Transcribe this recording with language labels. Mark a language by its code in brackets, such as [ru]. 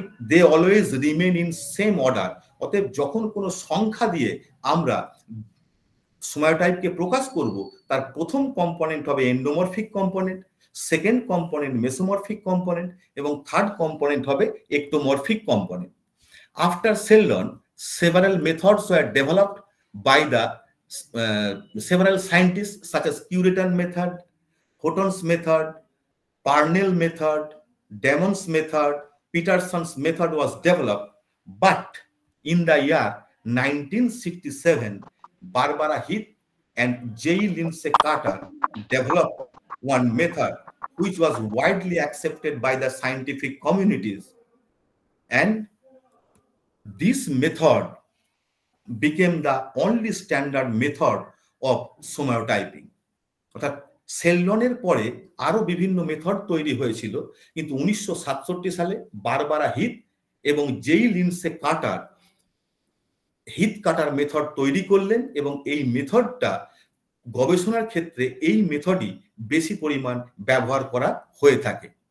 [en] They always remain in same order. [bn] অতএব যখন কোনো সংখ্যা দিয়ে আমরা সোমায়োটাইপকে প্রকাশ করব, তার প্রথম কম্পোনেন্ট হবে এন্ডোমরফিক কম্পোনেন্ট, সেকেন্ড কম্পোনেন্ট মেসোমরফিক কম্পোনেন্ট এবং থার্ড কম্পোনেন্ট হবে একটোমরফিক component. [en] After Sheldon, several methods were developed by the several scientists such as Curitan method, Houghton's method, Parnell method, Damon's method, Peterson's method was developed. But in the year 1967, Barbara Heath and J. Lindsay Carter developed one method which was widely accepted by the scientific communities, and this method became the only standard method of somaiotyping. [bn] অর্থাৎ সেলডনের পরে আরো বিভিন্ন method তৈরি হয়েছিল, কিন্তু 1967 সালে Barbara Heath এবং জেই Lindsay Carter Heath Carter method তৈরি করলেন এবং এই মেথডটা গবেষণার ক্ষেত্রে এই মেথডই বেশি পরিমাণ ব্যবহার করা হয়ে থাকে।